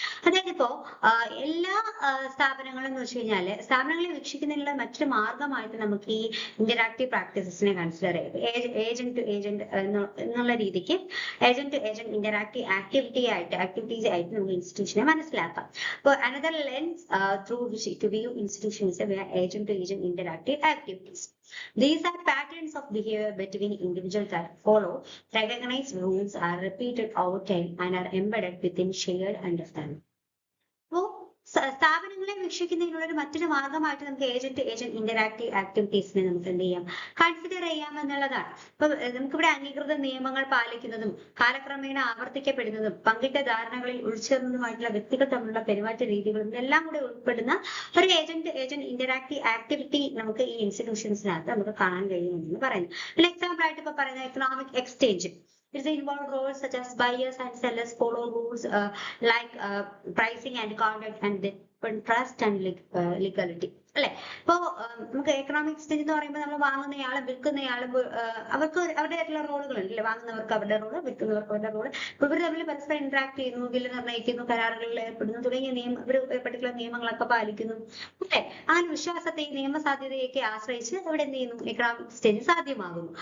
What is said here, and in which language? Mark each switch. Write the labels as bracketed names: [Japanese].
[Malayalam] അതായത് ഇപ്പോ എല്ലാ സ്ഥാപനങ്ങളും എന്ന് വെച്ച് കഴിഞ്ഞാല് സ്ഥാപനങ്ങളെ വീക്ഷിക്കുന്നതിനുള്ള മറ്റൊരു മാർഗമായിട്ട് നമുക്ക് ഈ ഇന്ററാക്റ്റീവ് പ്രാക്ടീസസിനെ കൺസിഡർ ചെയ്ത് ഏജന്റ് ടു ഏജന്റ് എന്നുള്ള രീതിക്ക് agent to agent interactive activities ആയിട്ട് നമുക്ക് ഇൻസ്റ്റിറ്റ്യൂഷനെ മനസ്സിലാക്കാം. [English] അപ്പോൾ another lens through which to view institutions agent to agent interactive activities. These are patterns of behavior between individuals that follow recognized rules, are repeated over time, and are embedded within shared understanding. [Malayalam] So, സ്ഥാപനങ്ങളെ വീക്ഷിക്കുന്നതിനുള്ള ഒരു മറ്റൊരു മാർഗമായിട്ട് നമുക്ക് agent agent interactive ആക്ടിവിറ്റീസിനെ നമുക്ക് എന്ത് ചെയ്യാം, consider ചെയ്യാം എന്നുള്ളതാണ്. ഇപ്പൊ നമുക്കിവിടെ അംഗീകൃത നിയമങ്ങൾ പാലിക്കുന്നതും കാലക്രമേണ ആവർത്തിക്കപ്പെടുന്നതും പങ്കിട്ട ധാരണകളിൽ ഉൾച്ചേർന്നതുമായിട്ടുള്ള വ്യക്തികൾ തമ്മിലുള്ള പെരുമാറ്റ രീതികളും ഇതെല്ലാം കൂടെ ഉൾപ്പെടുന്ന ഒരു ഏജന്റ് ഏജന്റ് ഇന്ററാക്റ്റീവ് ആക്ടിവിറ്റി നമുക്ക് ഈ ഇൻസ്റ്റിറ്റ്യൂഷൻസിനകത്ത് നമുക്ക് കാണാൻ കഴിയുമെന്ന് പറയുന്നു. ഒരു എക്സാമ്പിൾ ആയിട്ട് ഇപ്പൊ പറയുന്ന economic exchange. [English] It involves roles such as buyers and sellers follow rules like pricing and conduct and trust and legality. [Malayalam] അല്ലെ? ഇപ്പോ നമുക്ക് എക്കണോമിക് എക്സ്ചേഞ്ച് എന്ന് പറയുമ്പോൾ നമ്മൾ വാങ്ങുന്നയാളും വിൽക്കുന്നയാളും അവർക്ക് അവരുടേതായിട്ടുള്ള റോളുകളുണ്ട്, അല്ലെ? വാങ്ങുന്നവർക്ക് അവരുടെ റോള്, വിൽക്കുന്നവർക്ക് അവരുടെ റോള്. ഇപ്പൊ ഇവർ തമ്മിൽ പരസ്പരം ഇന്ററാക്ട് ചെയ്യുന്നു, ബില്ല് നിർണ്ണയിക്കുന്നു, കരാറുകളിൽ ഏർപ്പെടുന്നു തുടങ്ങിയ പർട്ടിക്കുലർ നിയമങ്ങളൊക്കെ പാലിക്കുന്നു, അല്ലെ? അങ്ങനെ വിശ്വാസത്തെയും നിയമസാധ്യതയൊക്കെ ആശ്രയിച്ച് ഇവിടെ എന്ത് ചെയ്യുന്നു, എക്കണോമിക് എക്സ്ചേഞ്ച് സാധ്യമാകുന്നു.